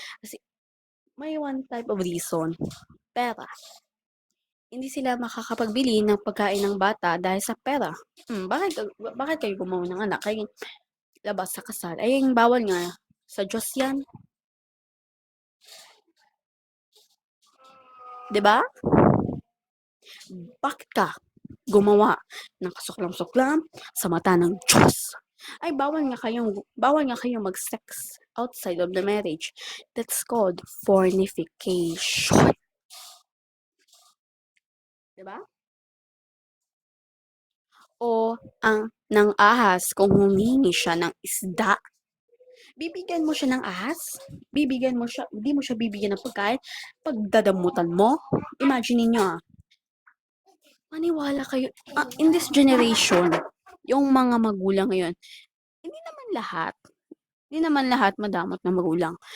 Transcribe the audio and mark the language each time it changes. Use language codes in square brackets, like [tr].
[tl] Kasi may [en] one type of reason. [tl] Pera. Hindi sila makakapagbili ng pagkain ng bata dahil sa pera. Bakit kayo gumawa ng anak? Kaya labas sa kasal. Ay, bawal nga. Sa Diyos yan. 'Di ba? Bakit ka gumawa ng kasuklam-suklam sa mata ng Diyos? Ay, bawal nga kayong mag- [en] sex outside of the marriage. That's called fornication. [tl] 'Di ba? O ng ahas kung humingi siya ng isda. Bibigyan mo siya ng ahas? Hindi mo siya bibigyan ng pagkain? Pagdadamutan mo? Imagine niyo maniwala kayo, in this generation, yung mga magulang ngayon, hindi naman lahat madamot na magulang.